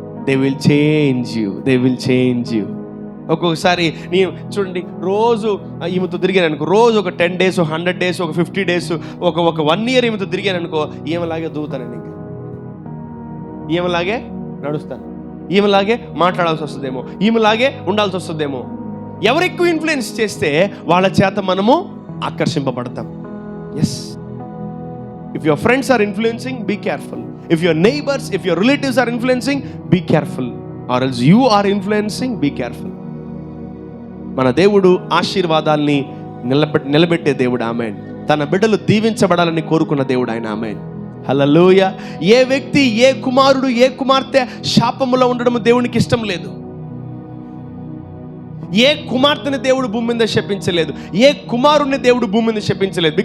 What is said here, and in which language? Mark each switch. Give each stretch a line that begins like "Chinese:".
English: They will change you.
Telugu: They will change you. ఒక్కొక్కసారి నేను చూడండి, రోజు ఈమెతో తిరిగాను అనుకో, రోజు ఒక 10 days, 100 days, ఒక 50 days, ఒక 1 year ఈమెతో తిరిగాను అనుకో, ఈమెలాగే దూతానండి. ఇంకా ఈమెలాగే నడుస్తాను, ఈమెలాగే మాట్లాడాల్సి వస్తుందేమో, ఈమెలాగే ఉండాల్సి వస్తుందేమో. ఎవరు ఎక్కువ ఇన్ఫ్లుయెన్స్ చేస్తే వాళ్ళ చేత మనము ఆకర్షింపబడతాం.
English: Yes, if your friends are influencing, be careful. If your neighbors, if your relatives are influencing, be careful. Or else you are influencing, be careful.
Telugu: మన దేవుడు ఆశీర్వాదాల్ని నిలబెట్టే దేవుడు. ఆమేన్. తన బిడ్డలు దీవించబడాలని కోరుకున్న దేవుడు ఆయన. ఆమేన్. హల్లెలూయా. ఏ వ్యక్తి, ఏ కుమారుడు, ఏ కుమార్తె శాపములో ఉండడం దేవునికి ఇష్టం లేదు. ఏ కుమార్తెని దేవుడు భూమి మీద శపించలేదు, ఏ కుమారుని దేవుడు భూమి మీద శపించలేదు.